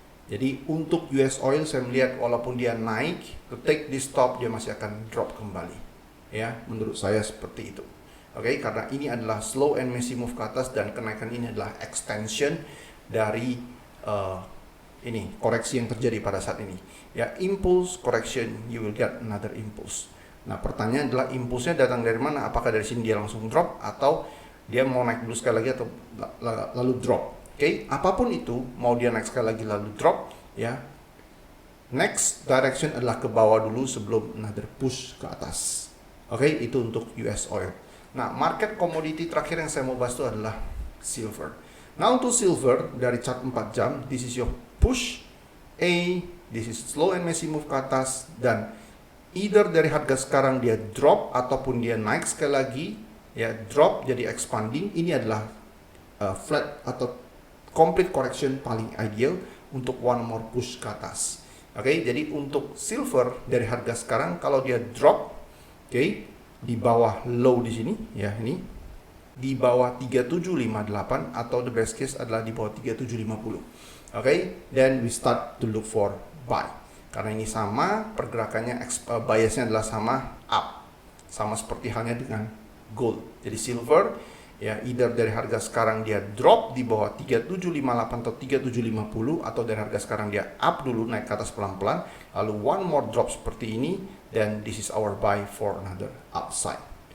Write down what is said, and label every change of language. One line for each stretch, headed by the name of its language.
Indonesian: Jadi untuk US oil saya melihat walaupun dia naik,
English: to take this stop
Indonesian: dia masih akan drop kembali. Ya, menurut saya seperti itu. Oke, karena ini adalah
English: slow and messy move
Indonesian: ke atas, dan kenaikan ini adalah extension dari ini koreksi yang terjadi pada saat ini.
English: Ya, impulse correction, you will get another impulse.
Indonesian: Nah, pertanyaan adalah impulsnya datang dari mana? Apakah dari sini dia langsung drop, atau dia mau naik dulu sekali lagi atau lalu drop? Oke, apapun itu, mau dia naik sekali lagi lalu drop, ya,
English: next direction
Indonesian: adalah ke bawah dulu sebelum
English: another push
Indonesian: ke atas. Oke, itu untuk US oil. Nah, market commodity terakhir yang saya mau bahas itu adalah silver. Nah, untuk silver dari chart 4 jam,
English: this is your push
Indonesian: A,
English: this is slow and messy move
Indonesian: ke atas, dan
English: either
Indonesian: dari harga sekarang dia drop ataupun dia naik sekali lagi, ya, drop jadi expanding. Ini adalah flat atau complete correction paling ideal untuk
English: one more push
Indonesian: ke atas. Oke, jadi untuk silver dari harga sekarang kalau dia drop, oke, di bawah low di sini, ya, ini di bawah 3758, atau
English: the best case
Indonesian: adalah di bawah 3750.
English: Oke, then we start to look for buy.
Indonesian: Karena ini sama pergerakannya, biasnya adalah sama up, sama seperti halnya dengan gold. Jadi silver, ya,
English: either
Indonesian: dari harga sekarang dia drop di bawah 3758 atau 3750, atau dari harga sekarang dia up dulu naik ke atas pelan-pelan, lalu
English: one more drop
Indonesian: seperti ini,
English: then this is our buy for another upside.